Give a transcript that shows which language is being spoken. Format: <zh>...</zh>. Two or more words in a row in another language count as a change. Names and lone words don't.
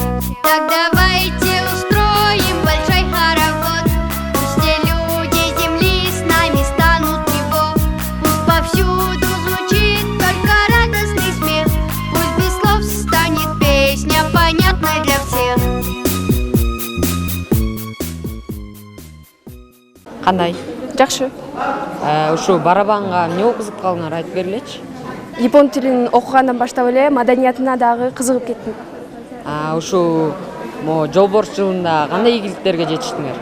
<ru>Так давайте устроим большой хоровод, пусть все люди земли с нами станут в него, пусть повсюду звучит только радостный смех, пусть без слов станет песня понятной для всех.</ru> <ky>Кандай? Жакшы. Ушу барабанга эмне окузуп калдыңар, айтып бергилечи? Япон тилин окугандан баштап эле маданиятына дагы кызыгып кеттим. Ушу жолборс жылында кандай ийгиликтерге жетиштиңер?</ky>